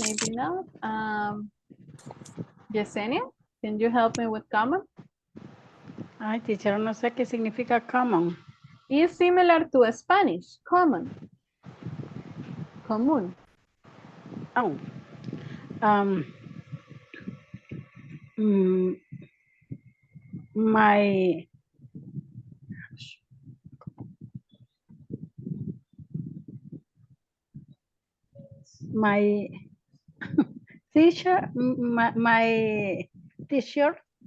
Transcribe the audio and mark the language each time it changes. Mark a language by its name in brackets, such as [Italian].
[English] No. Yesenia, can you help me with common? [Spanish] Ay, [English] teacher, [Spanish] no sé qué significa common. [English] Is similar to Spanish, common. [Spanish] Común. Oh. [English] Um, mm, my my teacher, my t-shirt.